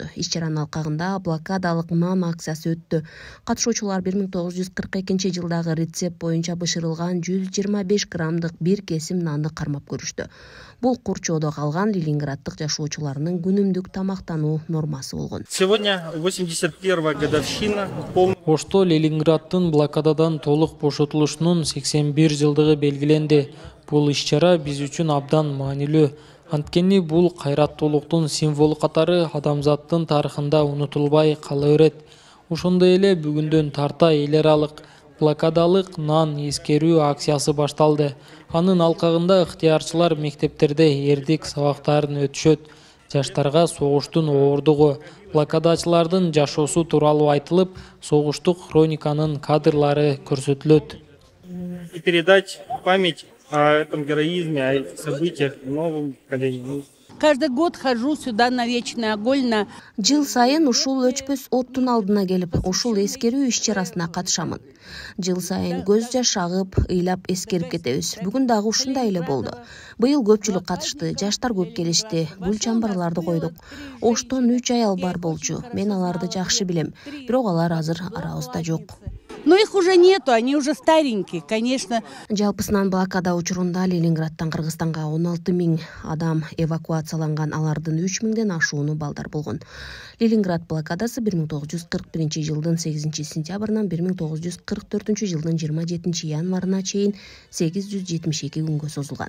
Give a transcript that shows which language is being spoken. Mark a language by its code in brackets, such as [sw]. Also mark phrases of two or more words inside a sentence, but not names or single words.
[ky] Иш-чаранын алкагында блокадалык нан акциясы өттү. Катышуучулар 1942-жылдагы рецепт боюнча бышырылган 125 граммдык бир кесим нанды кармап көрүштү. Бул Курчоодо калган ленинграддык жашоочуларынын күнүмдүк тамактануу нормасы болгон. [ru] Сегодня 81-я годовщина. [ky] Ошто Ленинграддын блокададан толук бошотулушунун 81 жылдыгы белгиленди. Бул иш-чара биз үчүн абдан маанилүү. Анткени бул кайраттуулуктун символу катары адамзаттын тарыхында унутулбай кала берет. Ошондой эле бүгүндөн тарта эл аралык блокадалык нан эскерүү акциясы башталды. Анын алкагында ыктыярчылар мектептерде эрдик сабактарын өтүшөт. Жаштарга согуштун ооругу, блокадачылардын жашоосу тууралуу айтылып, согуштук хрониканын кадрлары көрсөтүлөт. [ru] И передать память о этом героизме, о этих событиях новым поколениям. Каждый год хожу сюда на Вечный огонь. [ky] Жыл сайын ушул өчпөс оттун алдына келип, ушул эскерүү иш-чарасына катышамын. Жыл сайын көз жаш агып, ыйлап эскерип кетебиз. Бүгүн дагы ушундай эле болду. Быйыл көпчүлүк катышты, жаштар көп келишти, гүл чамбарларды койдук. Оштон 3 аял бар болчу. Мен аларды жакшы билем, бирок алар азыр арабызда жок. [ru] Но их уже нету, они уже старенькие, конечно. [ky] Жалпысынан блокада учурунда Ленинградтан Кыргызстанга 16 000 адам эвакуацияланган, алардын 3 000ден ашууну балдар болгон. Ленинград блокадасы 1941 жылдын 8 сентябрынан 1944 жылдын 27 январына чейин 872 күнгө созулган.